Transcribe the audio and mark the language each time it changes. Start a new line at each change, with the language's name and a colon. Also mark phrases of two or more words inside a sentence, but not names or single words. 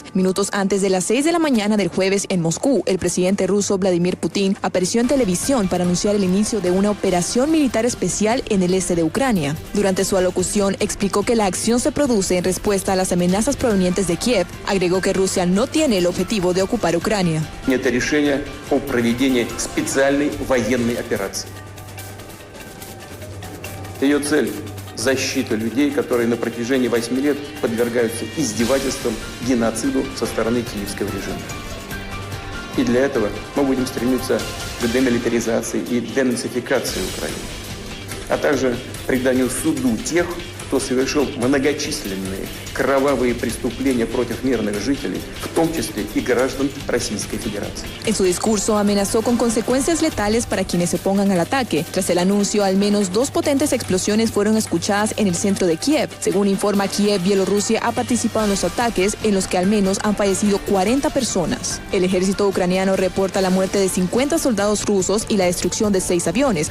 Spanish: Minutos antes de las 6 de la mañana del jueves en Moscú, el presidente ruso Vladimir Putin apareció en televisión para anunciar el inicio de una operación militar especial en el este de Ucrania. Durante su alocución, explicó que la acción se produce en respuesta a las amenazas provenientes de Kiev. Agregó que Rusia no tiene el objetivo de ocupar Ucrania.
Russian: Это решение о проведении специальной военной операции. Ее цель – защита людей, которые на протяжении 8 лет подвергаются издевательствам, геноциду со стороны киевского режима. И для этого мы будем стремиться к демилитаризации и денацификации Украины, а также преданию суду тех, кто совершил многочисленные кровавые преступления против мирных жителей, в том числе и граждан Российской Федерации.
Spanish: En su discurso amenazó con consecuencias letales para quienes se opongan al ataque. Tras el anuncio, al menos 2 potentes explosiones fueron escuchadas en el centro de Kiev. Según informa Kiev, Bielorrusia ha participado en los ataques, en los que al menos han fallecido 40 personas. El ejército ucraniano reporta la muerte de 50 soldados rusos y la destrucción de 6 aviones.